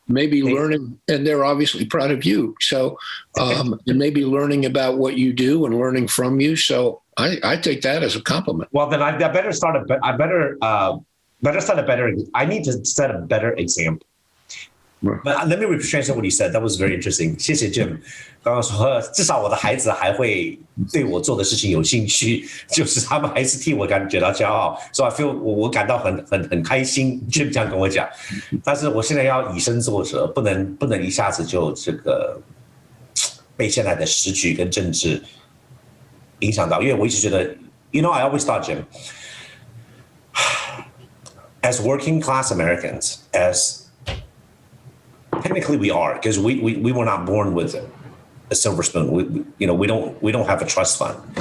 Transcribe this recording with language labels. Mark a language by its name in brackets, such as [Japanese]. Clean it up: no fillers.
[English] Maybe learning, and they're obviously proud of you. So, and maybe learning about what you do and learning from you. So I take that as a compliment. Well, then I better start I need to set a better example. But let me translate what you said. That was very interesting. [Chinese] 谢谢 Jim 刚刚说，至少我的孩子还会对我做的事情有兴趣，就是他们还是替我感觉到骄傲。 [English] So I feel [Chinese] 我感到很开心。 Jim 这样跟我讲，但是我现在要以身作则，不能一下子就这个被现在的时局跟政治影响到，因为我一直觉得 [English] I always thought, Jim, as working class Americans, as technically we are, because we were not born with a silver spoon. We don't have a trust fund.